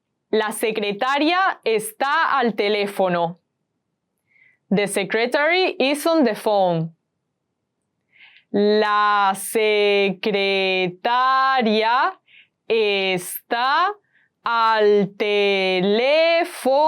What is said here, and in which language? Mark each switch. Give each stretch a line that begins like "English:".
Spanish: La secretaria está al teléfono.
English: The secretary is on the phone.
Spanish: La secretaria está al teléfono.